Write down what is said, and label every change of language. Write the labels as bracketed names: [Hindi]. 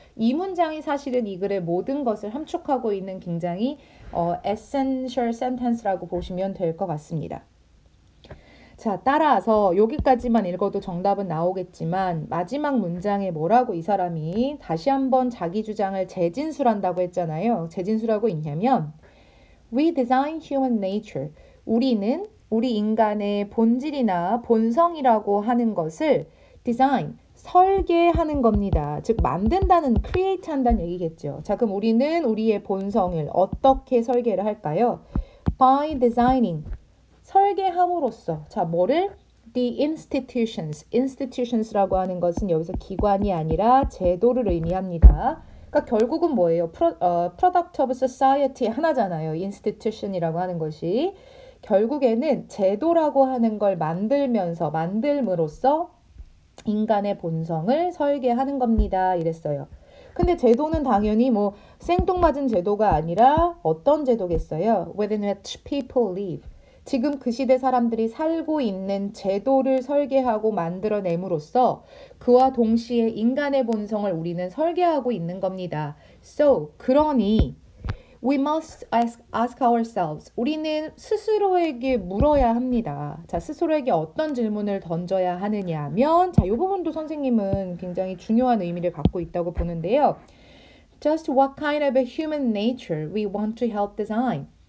[Korean] 이 문장이 사실은 이 글의 모든 것을 함축하고 있는 굉장히 [English] essential sentence [Korean] 라고 보시면 될 것 같습니다. 자, 따라서 여기까지만 읽어도 정답은 나오겠지만 마지막 문장에 뭐라고 이 사람이 다시 한번 자기 주장을 재진술한다고 했잖아요. 재진술하고 있냐면 [English] We design human nature. [Korean] 우리는 우리 인간의 본질이나 본성이라고 하는 것을 design, 설계하는 겁니다. 즉 만든다는, create 한다는 얘기겠죠. 자, 그럼 우리는 우리의 본성을 어떻게 설계를 할까요? [English] By designing, [Korean] 설계함으로써. 자, 뭐를? The institutions라고 하는 것은 여기서 기관이 아니라 제도를 의미합니다. 그러니까 결국은 뭐예요? [English] Product of Society [Korean] 하나잖아요. institution이라고 하는 것이. 결국에는 제도라고 하는 걸 만들므로써 인간의 본성을 설계하는 겁니다. 이랬어요. 근데 제도는 당연히 뭐 생뚱맞은 제도가 아니라 어떤 제도겠어요? [English] Within which people live. [Korean] 지금 그 시대 사람들이 살고 있는 제도를 설계하고 만들어냄으로써 그와 동시에 인간의 본성을 우리는 설계하고 있는 겁니다. [English] So, [Korean] 그러니 [English] we must ask ourselves. [Korean] 우리는 스스로에게 물어야 합니다. 자, 스스로에게 어떤 질문을 던져야 하느냐 하면 자, 이 부분도 선생님은 굉장히 중요한 의미를 갖고 있다고 보는데요. [English] Just what kind of a human nature we want to help design.